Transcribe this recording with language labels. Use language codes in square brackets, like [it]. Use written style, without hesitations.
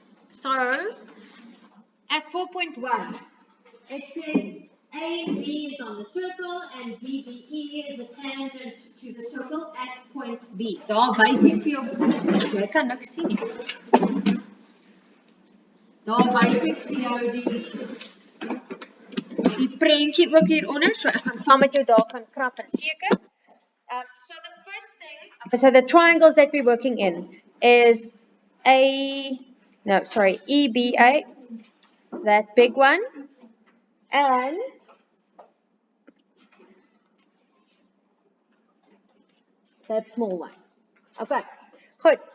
[en] So, at 4.1, it says AB is on the circle and DBE is the tangent to the circle at point B. [af] Daar wys ek vir jou, jy kan niks sien nie. Daar wys ek vir jou die prentjie ook hieronder, so ek gaan saam met jou daar gaan krap en teken. [en] So the first thing, so the triangles that we're working in is EBA, that big one, and that small one. Okay, good.